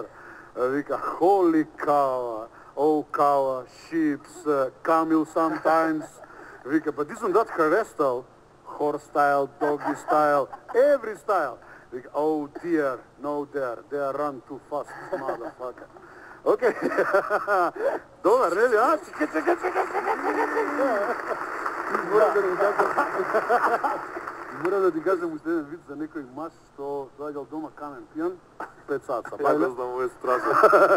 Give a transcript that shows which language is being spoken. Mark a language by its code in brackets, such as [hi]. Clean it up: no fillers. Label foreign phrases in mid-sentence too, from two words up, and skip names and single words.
[en] Вика, holy cow, oh cow, sheep, camel sometimes. Вика, but isn't that her hairstyle? Horse style, doggy style, every style. Вика, oh dear, no dare, they run too fast, motherfucker. [mk] Окей. Добар, нели, а? Чека. Мора да ти кажам уште еден вид за некој маж што доаѓал дома камен пијан, 5 сат сабајле. Ја го знам, ово е страшно.